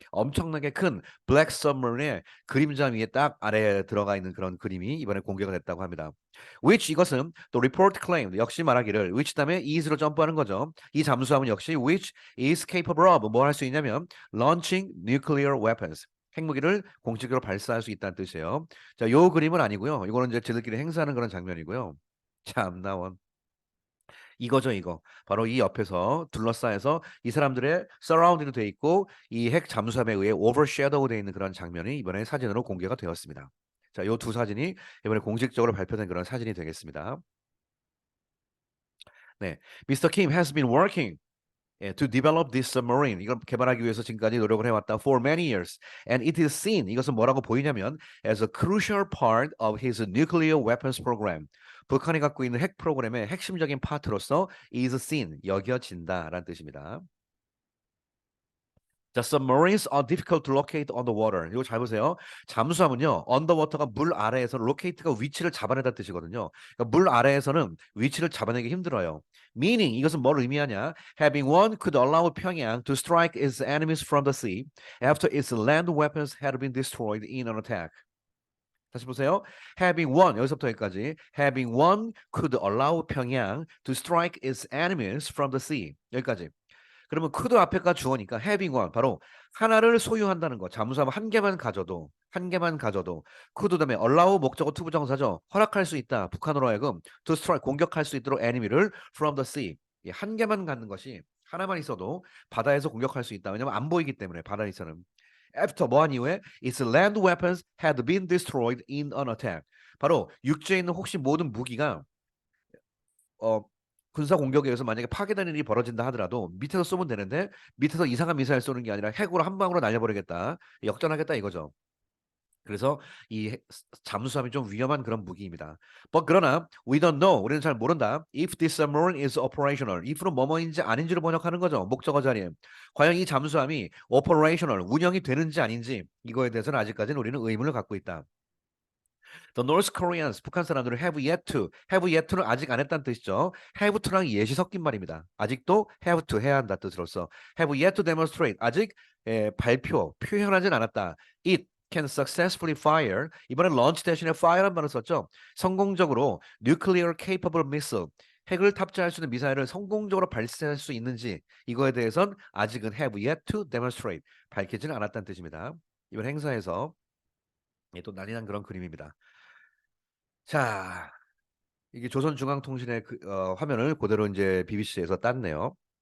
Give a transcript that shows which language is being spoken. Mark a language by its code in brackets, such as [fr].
[ko] 엄청나게 큰 black submarine의 그림자 위에 딱 아래에 들어가 있는 그런 그림이 이번에 공개가 됐다고 합니다. which 이것은 또 [en] report claimed [ko] 역시 말하기를 which 다음에 is로 점프하는 거죠. 이 잠수함은 역시 [en] which is capable of 뭘 할 수 있냐면 launching nuclear weapons [ko] 핵무기를 공식적으로 발사할 수 있다는 뜻이에요. 자, 요 그림은 아니고요. 이거는 이제 쟤들끼리 행사하는 그런 장면이고요. 참나원. 이거죠, 이거. 바로 이 옆에서 둘러싸여서 이 사람들의 서라운딩이 돼 있고 이 핵 잠수함에 의해 오버섀도우 돼 있는 그런 장면이 이번에 사진으로 공개가 되었습니다. 자, 요 두 사진이 이번에 공식적으로 발표된 그런 사진이 되겠습니다. 네, Mr. [en] Kim has been working [ko] 예, [en] to develop this submarine. [ko] 이걸 개발하기 위해서 지금까지 노력을 해왔다. [en] For many years. And it is seen. [ko] 이것은 뭐라고 보이냐면 [en] as a crucial part of his nuclear weapons program. [ko] 북한이 갖고 있는 핵 프로그램의 핵심적인 파트로서 [en] is seen. [ko] 여겨진다라는 뜻입니다. 자, [en] submarines are difficult to locate on the water. [ko] 이거 잘 보세요. 잠수함은요, underwater가 물 아래에서 locate가 위치를 잡아내다 뜻이거든요. 그러니까 물 아래에서는 위치를 잡아내기 힘들어요. [en] Meaning [ko] 이것은 뭘 의미하냐? [en] Having one could allow 평양 to strike its enemies from the sea after its land weapons had been destroyed in an attack. [ko] 다시 보세요. [en] Having one [ko] 여기서부터 여기까지. [en] Having one could allow 평양 to strike its enemies from the sea. [ko] 여기까지. 그러면 could 앞에가 주어니까 [en] having one [ko] 바로 하나를 소유한다는 거. 잠수함 한 개만 가져도 could 다음에 allow 목적어 투 부정사죠. 허락할 수 있다. 북한으로 하여금 [en] to strike [ko] 공격할 수 있도록 enemy를 [en] from the sea. [ko] 한 개만 갖는 것이 하나만 있어도 바다에서 공격할 수 있다. 왜냐면 안 보이기 때문에 바다에서는. [en] After [ko] 뭐한 이후에 [en] its land weapons had been destroyed in an attack. [ko] 바로 육지에 있는 혹시 모든 무기가 어 군사 공격에 의해서 만약에 파괴되는 일이 벌어진다 하더라도 밑에서 쏘면 되는데 밑에서 이상한 미사일 쏘는 게 아니라 핵으로 한 방으로 날려버리겠다. 역전하겠다 이거죠. 그래서 이 잠수함이 좀 위험한 그런 무기입니다. 그러나 [en] we don't know. [ko] 우리는 잘 모른다. [en] If this submarine is operational. [ko] if는 뭐뭐인지 아닌지를 번역하는 거죠. 목적어 자리에. 과연 이 잠수함이 [en] operational [ko] 운영이 되는지 아닌지 이거에 대해서는 아직까지는 우리는 의문을 갖고 있다. [en] The North Koreans [ko] 북한 사람들은 [en] have yet to [ko] 는 아직 안 했다는 뜻이죠. have to랑 yet이 섞인 말입니다. 아직도 have to 해야 한다 뜻으로서 [en] have yet to demonstrate [ko] 아직 표현하진 않았다. [en] It can successfully fire [ko] 이번엔 [en] launch [ko] 대신에 fire란 말을 썼죠. 성공적으로 [en] nuclear capable missile [ko] 핵을 탑재할 수 있는 미사일을 성공적으로 발사할 수 있는지 이거에 대해선 아직은 [en] have yet to demonstrate [ko] 밝히지는 않았다는 뜻입니다. 이번 행사에서 또 난리 난 그런 그림입니다. 자, 이게 조선중앙통신의 화면을 그대로 이제 BBC에서 땄네요.